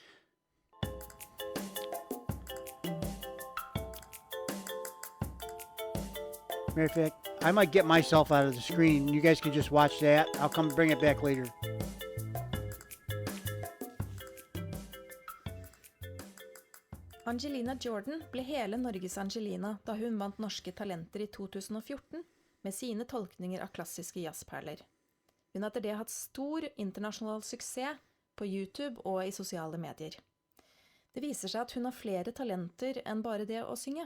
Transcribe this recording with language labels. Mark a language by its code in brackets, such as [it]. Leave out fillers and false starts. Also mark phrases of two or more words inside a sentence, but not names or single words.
[en] Matter of fact, I might get myself out of the screen. You guys can just watch that. I'll come bring it back later. [no] Angelina Jordan ble hele Norges Angelina da hun vant Norske Talenter i 2014 med sine tolkninger av klassiske jazzperler. Hun har etter det hatt stor internasjonal suksess på YouTube og i sosiale medier. Det viser seg at hun har flere talenter enn bare det å synge.